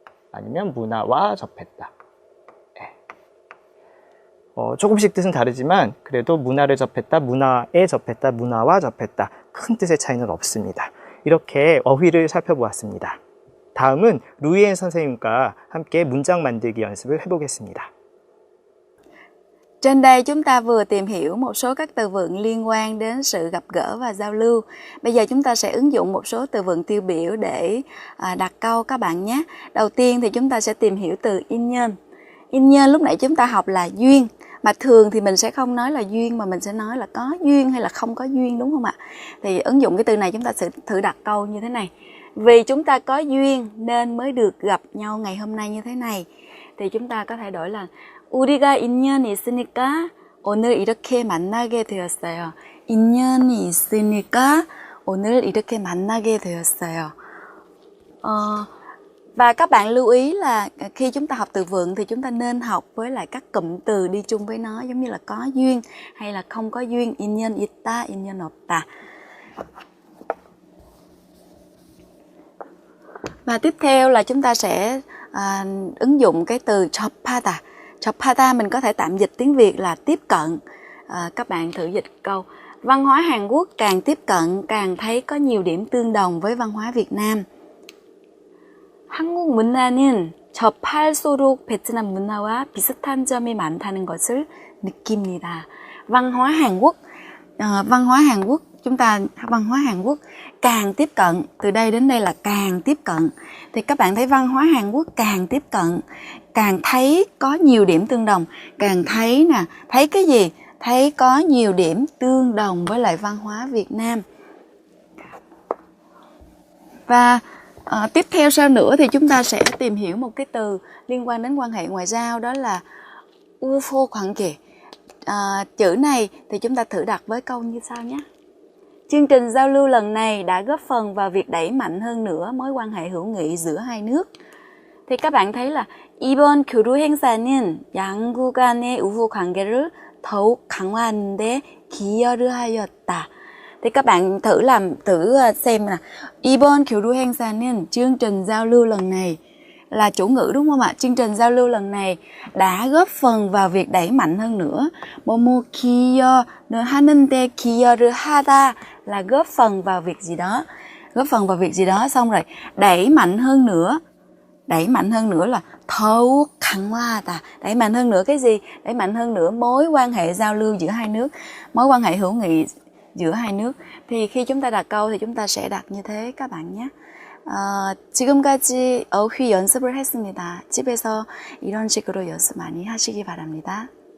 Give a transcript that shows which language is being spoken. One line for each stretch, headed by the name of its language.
Korean: 아니면 문화와 접했다. 네. 조금씩 뜻은 다르지만 그래도 문화를 접했다, 문화에 접했다, 문화와 접했다. 큰 뜻의 차이는 없습니다. 이렇게 어휘를 살펴보았습니다. 다음은 루이엔 선생님과 함께 문장 만들기 연습을 해보겠습니다.
Vietnamese: Trên đây chúng ta vừa tìm hiểu một số các từ vựng liên quan đến sự gặp gỡ và giao lưu. Bây giờ chúng ta sẽ ứng dụng một số từ vựng tiêu biểu để đặt câu các bạn nhé. Đầu tiên thì chúng ta sẽ tìm hiểu từ in nhân. In nhân lúc nãy chúng ta học là duyên. Mà thường thì mình sẽ không nói là duyên mà mình sẽ nói là có duyên hay là không có duyên, đúng không ạ? Thì ứng dụng cái từ này chúng ta sẽ thử đặt câu như thế này. Vì chúng ta có duyên nên mới được gặp nhau ngày hôm nay như thế này. Thì chúng ta có thể đổi là
Korean: 우리가 인연이 있으니까 오늘 이렇게 만나게 되었어요. 인연이 있으니까 오늘 이렇게 만나게 되었어요.
Vietnamese: Và các bạn lưu ý là khi chúng ta học từ vựng thì chúng ta nên học với lại các cụm từ đi chung với nó, giống như là có duyên hay là không có duyên.
Korean: 인연 있다, 인연 없다.
Vietnamese: Và tiếp theo là chúng ta sẽ ứng dụng cái từ 접하다. 접하다 mình có thể tạm dịch tiếng Việt là tiếp cận. Các bạn thử dịch câu: văn hóa Hàn Quốc càng tiếp cận càng thấy có nhiều điểm tương đồng với văn hóa Việt Nam.
Korean: 한국 문화는 접할수록 베트남 문화와 비슷한 점이 많다는 것을 느낍니다.
Vietnamese: Văn hóa Hàn Quốc, văn hóa Hàn Quốc càng tiếp cận, từ đây đến đây là càng tiếp cận. Thì các bạn thấy văn hóa Hàn Quốc càng tiếp cận, càng thấy có nhiều điểm tương đồng, càng thấy nè, thấy cái gì? Thấy có nhiều điểm tương đồng với lại văn hóa Việt Nam. Và tiếp theo sau nữa thì chúng ta sẽ tìm hiểu một cái từ liên quan đến quan hệ ngoại giao, đó là UFO 관계. Chữ này thì chúng ta thử đặt với câu như sau nhé. Chương trình giao lưu lần này đã góp phần vào việc đẩy mạnh hơn nữa mối quan hệ hữu nghị giữa hai nước. Thì các bạn thấy là
Korean: 이번 교류 행사는 양국 간의 우호 관계를 더욱 강화하는 데 기여를 하였다.
Vietnamese: Thì các bạn thử xem là
Korean: 이번 교류 행사는
Vietnamese: chương trình giao lưu lần này là chủ ngữ, đúng không ạ? Chương trình giao lưu lần này đã góp phần vào việc đẩy mạnh hơn nữa.
Korean: 뭐뭐 기여를 하는데 기여를 하다
Vietnamese: là góp phần vào việc gì đó. góp phần vào việc gì đó, xong rồi đẩy mạnh hơn nữa. Đẩy mạnh hơn nữa là thấu khẳng hoa ta. Đẩy mạnh hơn nữa cái gì? Đẩy mạnh hơn nữa mối quan hệ giao lưu giữa hai nước, mối quan hệ hữu nghị giữa hai nước. Thì khi chúng ta đặt câu thì chúng ta sẽ đặt như thế các bạn nhé.
Korean: 지금까지 어휘 연습을 했습니다. 집에서 이런 식으로 연습 많이 하시기 바랍니다.